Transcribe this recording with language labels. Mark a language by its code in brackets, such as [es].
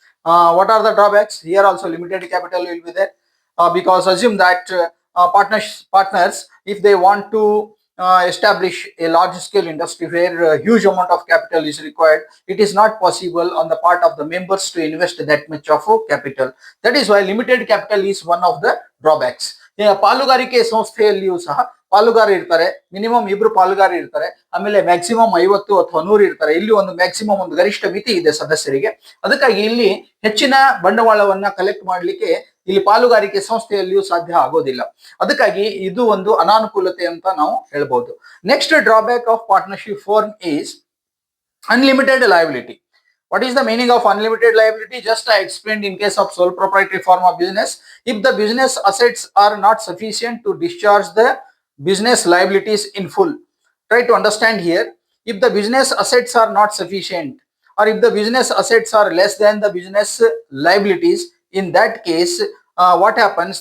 [en] What are the drawbacks? Here also limited capital will be there, because assume that partners, if they want to establish a large scale industry where a huge amount of capital is required, it is not possible on the part of the members to invest that much of capital. That is why limited capital is one of the drawbacks. [kn] ಪಾಲುಗಾರಿಕೆ ಸಂಸ್ಥೆಯಲ್ಲಿಯೂ ಸಹ ಪಾಲುಗಾರ ಇರ್ತಾರೆ, minimum ಇಬ್ರು ಪಾಲುಗಾರ ಇರ್ತಾರೆ, ಆಮೇಲೆ maximum 50 ಅಥವಾ 100 ಇರ್ತಾರೆ. ಇಲ್ಲಿ ಒಂದು maximum ಒಂದು ಗರಿಷ್ಠ ಮಿತಿ ಇದೆ ಸದಸ್ಯರಿಗೆ. ಅದಕ್ಕಾಗಿ ಇಲ್ಲಿ ಹೆಚ್ಚಿನ ಬಂಡವಾಳವನ್ನ ಕಲೆಕ್ಟ್ ಮಾಡ್ಲಿಕ್ಕೆ ಇಲ್ಲಿ ಪಾಲುಗಾರಿಕೆ ಸಂಸ್ಥೆಯಲ್ಲಿಯೂ ಸಾಧ್ಯ ಆಗೋದಿಲ್ಲ. ಅದಕ್ಕಾಗಿ ಇದು ಒಂದು ಅನಾನುಕೂಲತೆ ಅಂತ ನಾವು ಹೇಳ್ಬೋದು. [en] Next drawback of partnership form is unlimited liability. What is the meaning of unlimited liability? Just I explained in case of sole proprietary form of business. If the business assets are not sufficient to discharge the business liabilities in full. Try to understand here. If the business assets are not sufficient, or if the business assets are less than the business liabilities, in that case, what happens?